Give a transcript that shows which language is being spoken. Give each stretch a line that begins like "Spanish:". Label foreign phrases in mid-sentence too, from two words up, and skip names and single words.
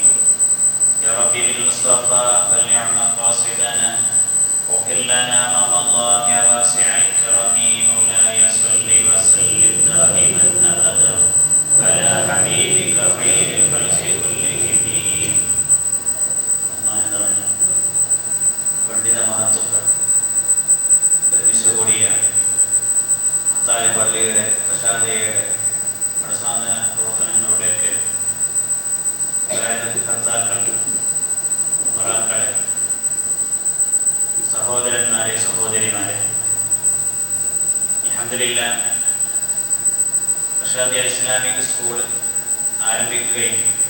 Arabic: يا ربي بالمصطفى بلغ مقاصدنا واغفر لنا ما مضى يا واسع الكرم. مولاي صل وسلم دائما ابدا على حبيبك خير الخلق كلهم.
Malayalam: പണ്ഡിത മഹത്വങ്ങൾ ഒരുമിച്ച് കൂടിയ മഹത്തായ പള്ളിയുടെ പ്രശാന്തയുടെ സാന്ത്വന പ്രവർത്തനങ്ങളുടെയൊക്കെ കർത്താക്കൾ, ഉമറാക്കളെ, സഹോദരന്മാരെ, സഹോദരിമാരെ, അൽഹംദുലില്ലാഹ് റഷാദിയ ഇസ്ലാമിക് സ്കൂൾ ആരംഭിക്കുകയും